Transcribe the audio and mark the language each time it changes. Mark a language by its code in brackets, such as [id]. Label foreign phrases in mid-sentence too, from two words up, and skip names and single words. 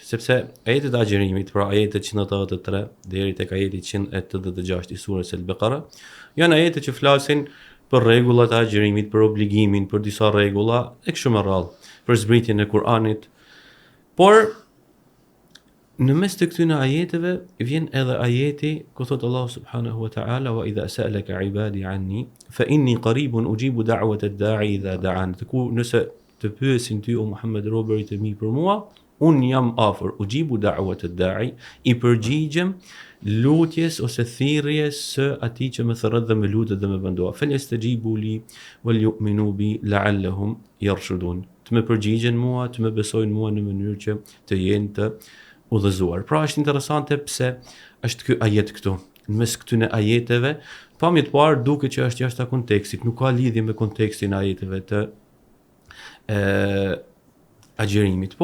[sq] Sepse ajetet e agjërimit, pra ajetet 183 deri tek ajeti 186 i surës Al-Baqara, janë ajete që flasin për rregullat e agjërimit, për obligimin, për disa rregulla e kështu me radhë, për zbritjen e Kur'anit. Por në mes të këtyre ajeteve vjen edhe ajeti ku thot Allahu [ar] سبحانه وتعالى: "وإذا سألك عبادي عني فإني قريب أجيب دعوة الداع إذا دعان." [sq] Ku nëse të pyesin ty o Muhammed robëri të mi për mua, unë jam afër, [ar] أجيب دعوة الداع, [sq] i përgjigjem lutjes ose thirrjes së atij që më thërret dhe më lutet dhe më bën dua. [ar] فليستجيبوا لي وليؤمنوا بي لعلهم يرشدون. [sq] Të më përgjigjen mua, të më besojnë mua në mënyrë që të jenë të udhëzuar. Pra është interesante pse është ky ajet këtu. Në mes këtyre ajeteve, pamje të parë duket që është jashtë kontekstit, nuk ka lidhje me kontekstin e ajeteve të agjërimit.